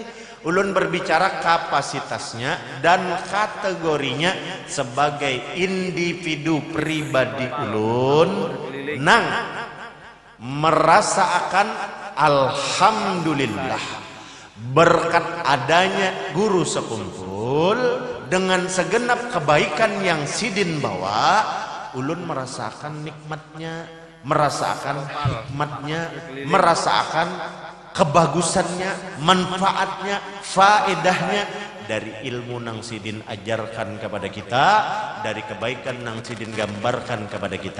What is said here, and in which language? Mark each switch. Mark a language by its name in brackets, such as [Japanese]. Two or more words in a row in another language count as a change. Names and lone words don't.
[Banjar] Ulun berbicara kapasitasnya dan kategorinya sebagai individu pribadi ulun nang merasa akan alhamdulillah berkat adanya Guru Sekumpul dengan segenap kebaikan yang Sidin bawa, ulun merasakan nikmatnya, merasakan hikmatnya, merasakan kebagusannya, manfaatnya, faedahnya dari ilmu nang Sidin ajarkan kepada kita, dari kebaikan nang Sidin gambarkan kepada kita.